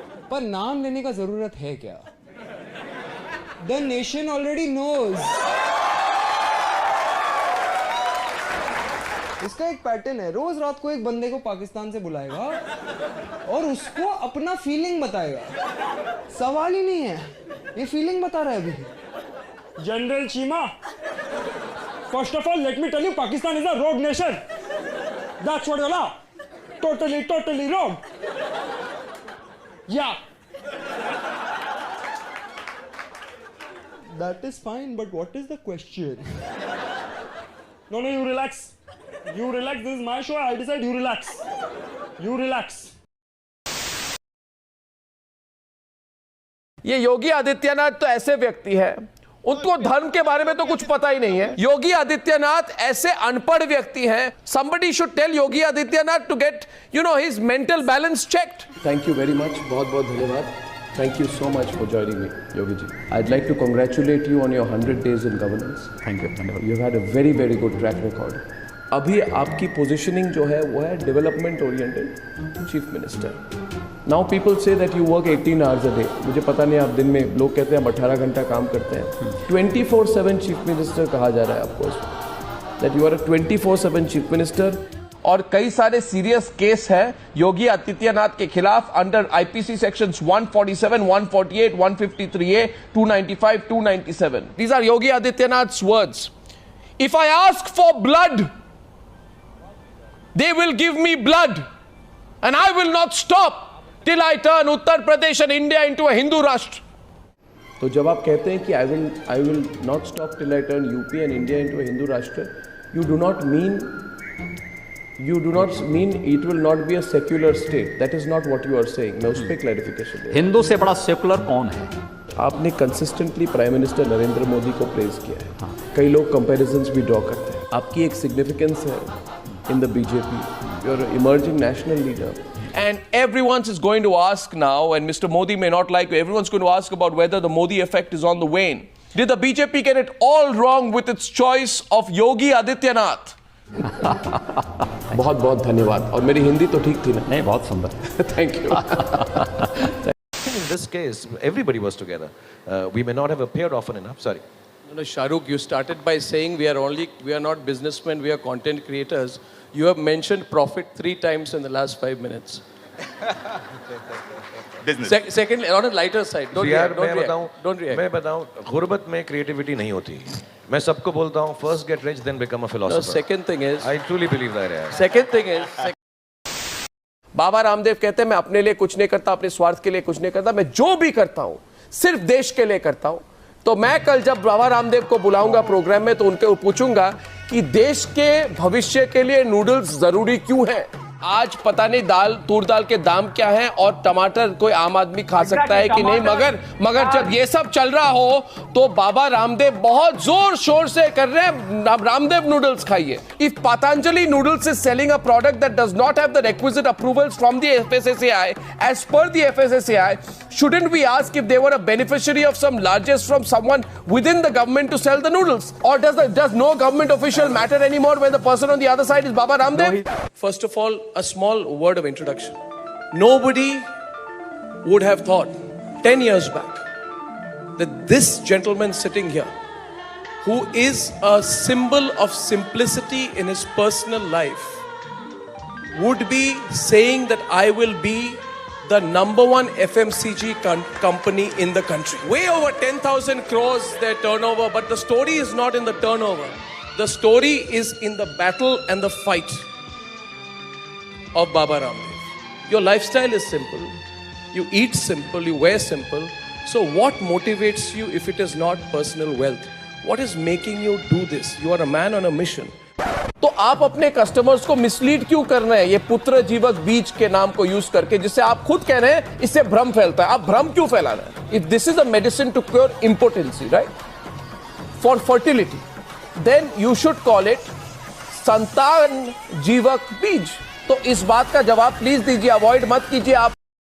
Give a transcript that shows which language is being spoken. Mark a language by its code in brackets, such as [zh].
[hi] पर नाम लेने का जरूरत है क्या? [en] The nation already knows. [hi] इसका एक पैटर्न है, रोज रात को एक बंदे को पाकिस्तान से बुलाएगा और उसको अपना फीलिंग बताएगा। सवाल ही नहीं है, ये फीलिंग बता रहा है अभी। [en] General Cheema, first of all, let me tell you, Pakistan is a rogue nation. That's what Allah. Totally rogue. Yeah. That is fine, but what is the question? No, you relax. You relax. This is my show. I decide you relax. You relax. [hi] ये योगी आदित्यनाथ तो ऐसे व्यक्ति है, उनको धर्म के बारे में तो कुछ पता ही नहीं है। योगी आदित्यनाथ ऐसे अनपढ़ व्यक्ति हैं। [en] Somebody should tell Yogi Adityanath to get, his mental balance checked. Thank you very much. [hi] बहुत बहुत धन्यवाद. [en] Thank you so much for joining me, Yogi ji. I'd like to congratulate you on your 100 days in governance. Thank you. You've had a very, very good track record. [hi] अभी आपकी positioning जो है वो है [en] development oriented chief minister. Now people say that you work 18 hours a day. [hi] मुझे पता नहीं, आप दिन में, लोग कहते हैं हम 18 घंटा काम करते हैं. [en] 24/7 chief minister [hi] कहा जा रहा है आपको, [en] that you are a 24/7 chief minister. [hi] और कई सारे सीरियस केस है योगी आदित्यनाथ के खिलाफ under IPC sections 147, 148, 153A, 295, 297. [en] These are Yogi Adityanath's words. If I ask for blood, they will give me blood, and I will not stop till I turn Uttar Pradesh and India into a Hindu Rashtra. [hi] तो जब आप कहते हैं कि [en] I will not stop till I turn UP and India into a Hindu Rashtra, you do not mean it will not be a secular state. That is not what you are saying. [hi] मैं उस पर clarification. Hindu से बड़ा secular कौन है? आपने consistently prime minister Narendra Modi को praise किया है. कई लोग comparisons भी ड्रॉ करते हैं. आपकी एक [en] significance है in the BJP. You are an emerging national leader. And everyone is going to ask now, and Mr. Modi may not like, everyone's going to ask about whether the Modi effect is on the wane. Did the BJP get it all wrong with its choice of Yogi Adityanath? [hi] बहुत बहुत धन्यवाद. और मेरी हिंदी तो ठीक थी ना? नहीं, बहुत सुंदर. [en] Thank you. In this case, everybody was together. We may not have appeared often enough. Sorry. No, Shahrukh, you started by saying we are not businessmen, we are content creators. You have mentioned profit 3 times in the last 5 minutes. Business. Secondly, on a lighter side, don't react. [hi] मैं बताऊं, गुर्बत में creativity नहीं होती. मैं सबको बोलता हूं, [en] first get rich, then become a philosopher. No, second thing is, I truly believe that. Second thing is, [hi] Baba Ramdev कहते हैं मैं अपने लिए कुछ नहीं करता, अपने स्वार्थ के लिए कुछ नहीं करता, मैं जो भी करता हूं सिर्फ देश के लिए करता हूं. तो मैं कल जब बाबा रामदेव को बुलाऊंगा प्रोग्राम में तो उनके पूछूंगा कि देश के भविष्य के लिए नूडल्स जरूरी क्यों हैं. आज पता नहीं तूर दाल के दाम क्या हैं और टमाटर कोई आम आदमी खा सकता है कि नहीं, मगर जब ये सब चल रहा हो तो बाबा रामदेव बहुत जोर शोर से कर रहे हैं रामदेव नूडल्स खाइए. [en] If Patanjali noodles is selling a product that does not have the requisite approvals from the FSSAI, as per the FSSAI, shouldn't we ask if they were a beneficiary of some largesse from someone within the government to sell the noodles? Or does no government official matter anymore when the person on the other side is Baba Ramdev? First of all, a small word of introduction. Nobody would have thought 10 years back that this gentleman sitting here, who is a symbol of simplicity in his personal life, would be saying that I will be the #1 FMCG company in the country. Way over 10,000 crores their turnover, but the story is not in the turnover. The story is in the battle and the fight of Baba Ramdev. Your lifestyle is simple. You eat simple, you wear simple. So what motivates you if it is not personal wealth? What is making you do this? You are a man on a mission. [hi] तो आप अपने customers को mislead क्यों कर रहे हैं ये पुत्र जीवक बीज के नाम को यूज करके, जिससे आप खुद कह रहे हैं इससे भ्रम फैलता है. आप भ्रम क्यों फैला रहे हैं? [en] If this is a medicine to cure impotency, right? For fertility, then you should call it [hi] संतान जीवक बीज. तो इस बात का जवाब प्लीज दीजिए, अवॉइड मत कीजिए आप.